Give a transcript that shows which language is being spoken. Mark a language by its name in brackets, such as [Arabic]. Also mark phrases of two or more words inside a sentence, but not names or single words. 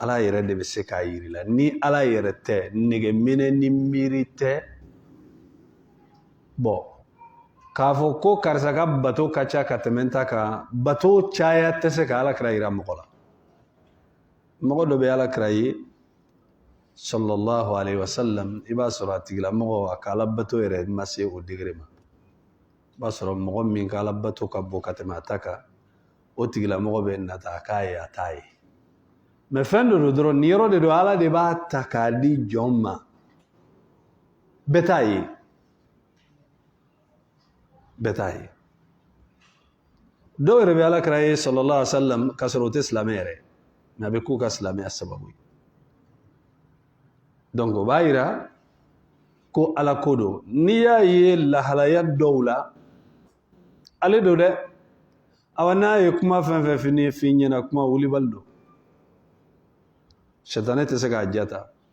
[Bambara] ala yɛrɛ de bɛ se k'a yiri la ni ala yɛrɛ tɛ nɛgɛminɛ ni miiri tɛ bon k'a fɔ ko karisa ka bato ka ca ka tɛmɛ ta kan bato caya tɛ se ka alakira yira mɔgɔ la mɔgɔ dɔ bɛ alakira ye [Arabic] صلى الله عليه وسلم [Bambara] i b'a sɔrɔ a tigilamɔgɔ a ka alabato yɛrɛ ma se o degré ma i b'a sɔrɔ mɔgɔ min ka alabato ka bon ka tɛmɛ a ta kan o tigilamɔgɔ bɛ nata a k'a ye a t'a ye mais fɛn dɔ don dɔrɔn nin yɔrɔ de don ala de b'a ta k'a di jɔn ma bɛɛ t'a ye bɛɛ t'a ye dɔw yɛrɛ bɛ alakira ye [Arabic] صلى الله عليه وسلم [Bambara] ka sɔrɔ o tɛ silamɛ yɛrɛ mais a bɛ k'u ka silamɛya sababu ye donc o b'a yira ko ala ko don n'i y'a ye lahalaya dɔw la ale don dɛ awa n'a ye kuma fɛn fɛn f'i ɲɛna kuma wulibali don sɛtanɛ tɛ se k'a jata